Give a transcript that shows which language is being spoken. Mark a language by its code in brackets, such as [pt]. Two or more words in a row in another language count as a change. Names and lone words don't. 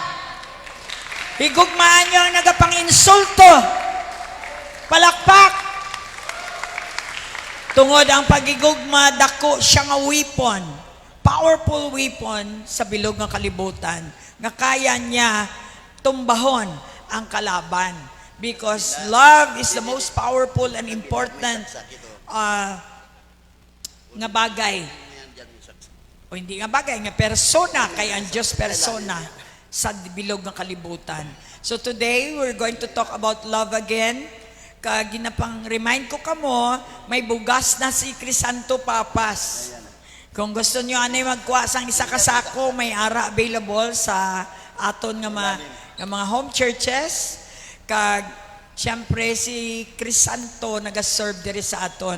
[hil] Higugmaan nyo ang nagapang-insulto. Palakpak. Tungod ang pagigugma, dako siya nga weapon. [en] Powerful weapon [hil] sa bilog nga kalibutan. Nga kaya niya tumbahon ang kalaban. [en] Because love is the most powerful and important [hil] nga bagay. O hindi nga bagay, nga persona, kay ang Diyos persona sa bilog ng kalibutan. [en] So today, we're going to talk about love again. [hil] Ginapang remind ko kamo, may bugas na si Crisanto Papas. Kung gusto nyo anay magkuha sang isa kasako, may ara available sa aton nga mga home churches. Siyempre si Crisanto nag-serve diri sa aton.